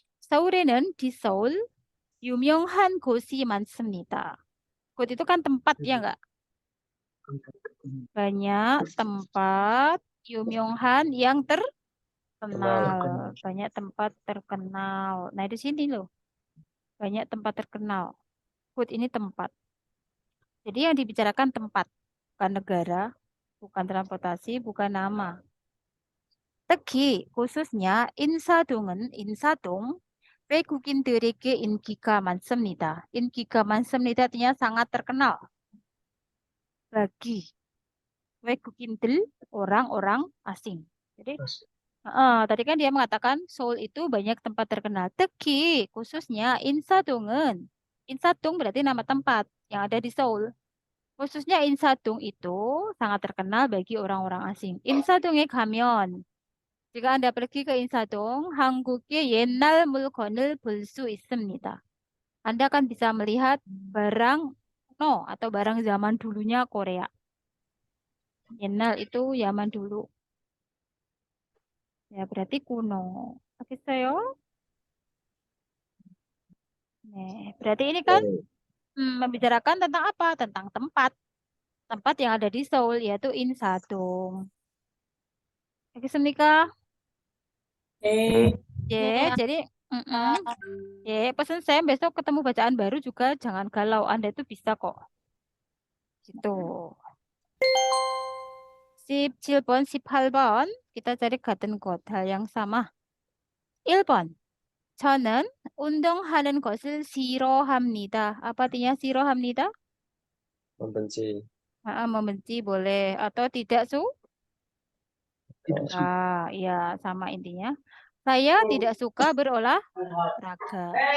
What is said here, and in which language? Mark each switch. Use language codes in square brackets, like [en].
[ko] 서울에는 [id] di Seoul [ko] 유명한 곳이 많습니다. [id] 곳 itu kan tempat ya enggak? Banyak tempat 유명한 yang terkenal. Banyak tempat terkenal. Nah, di sini loh. Banyak tempat terkenal. 곳 ini tempat. Jadi yang dibicarakan tempat, bukan negara, bukan transportasi, bukan nama. [ko] 특히 khususnya 인사동 외국인들에게 인기가 많습니다. 인기가 많습니다 [id] artinya sangat terkenal bagi 외국인들, orang-orang asing. Jadi tadi kan dia mengatakan Seoul itu banyak tempat terkenal. 특히 khususnya 인사동 berarti nama tempat yang ada di Seoul. Khususnya 인사동 itu sangat terkenal bagi orang-orang asing. [ko] 인사동에 가면 [id] jika Anda pergi ke 인사동, [ko] 한국의 옛날 물건을 볼 수 있습니다. [id] Anda akan bisa melihat barang kuno atau barang zaman dulunya Korea. 옛날 itu zaman dulu. Ya, berarti kuno. [ko] 알겠어요? [id] Nih, berarti ini kan membicarakan tentang apa? Tentang tempat. Tempat yang ada di Seoul, yaitu 인사동. 알겠습니까? Jadi pesan saya besok ketemu bacaan baru juga jangan galau. Anda itu bisa kok. Gitu. [ko] 17번, 18번. [id] Kita cari [ko] 같은 곳. [id] hal yang sama. 1번. [ko] 저는 운동하는 것을 싫어합니다. [id] Apa artinya 싫어합니다? Membenci. Membenci boleh. Atau tidak Tidak suka. Ya, sama intinya. Saya tidak suka berolahraga.